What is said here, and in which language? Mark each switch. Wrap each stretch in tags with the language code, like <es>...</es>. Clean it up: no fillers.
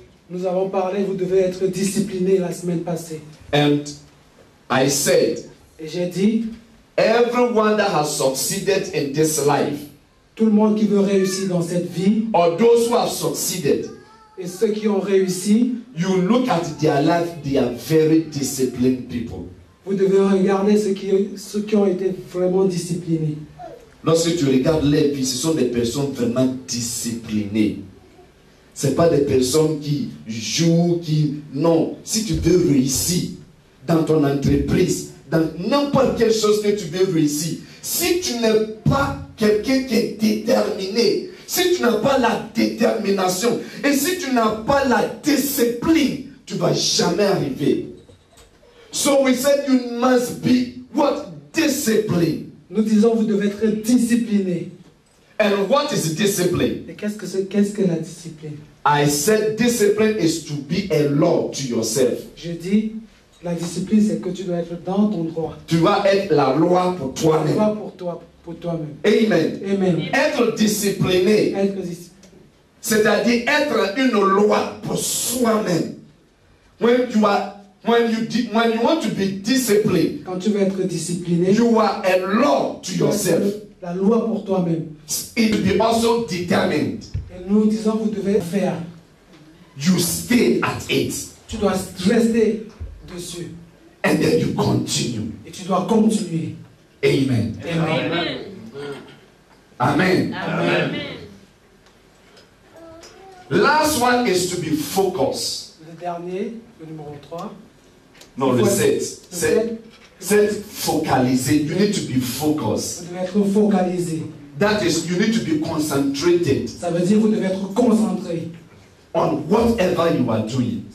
<fr>Nous avons parlé, vous devez être discipliné la semaine passée.</fr> <en>and I said,</en> <fr>Et j'ai dit,</fr> <en>everyone that has succeeded in this life,</en> <fr>tout le monde qui veut réussir dans cette vie,</fr> <en>or those who have succeeded,</en> <fr>et ceux qui ont réussi,</fr> <en>you look at their life, they are very disciplined people.</en> <fr>vous devez regarder ceux qui ont été vraiment disciplinés. Lorsque tu regardes les vies, ce sont des personnes vraiment disciplinées. Ce n'est pas des personnes qui jouent, qui... Non, si tu veux réussir dans ton entreprise, dans n'importe quelle chose que tu veux réussir, si tu n'es pas quelqu'un qui est déterminé, si tu n'as pas la détermination, et si tu n'as pas la discipline, tu ne vas jamais arriver.</fr> <en>So we said you must be what? Discipline.</en> <fr>Nous disons, vous devez être discipliné.</fr> <en>And what is discipline?</en> <fr>Et qu'est-ce que la discipline?</fr> <en>I said discipline is to be a law to yourself.</en> <fr>Je dis, la discipline, c'est que tu dois être dans ton droit. Tu vas être la loi pour toi-même. Droit pour toi-même.</fr> <en>Amen. Amen.</en> <fr>Être discipliné, Être discipliné. c'est-à-dire être une loi pour soi-même.</fr> <en>When you want to be disciplined,</en> <fr>Quand tu veux être discipliné,</fr> <en>you are a law to</en> <fr>tu dois être</fr> <en>yourself.</en> <fr>la loi pour toi-même.</fr> <en>It will be also determined.</en> <fr>Et nous disons, vous devez faire.</fr> <en>You stay at it,</en> <fr>Tu dois rester dessus.</fr> <en>and then you continue.</en> <fr>Et tu dois continuer.</fr> <en>Amen. Amen. Amen. Amen. Last one is to be focused.</en> <fr>Le dernier, le numéro 3. No, le 7. Le 7, Set focalisé.</fr> <en>You need to be focused.</en> <fr>vous devez être focalisé.</fr> <en>That is, you need to be concentrated</en> <fr>Ça veut dire que vous devez être concentré</fr> <en>on whatever you are doing.</en>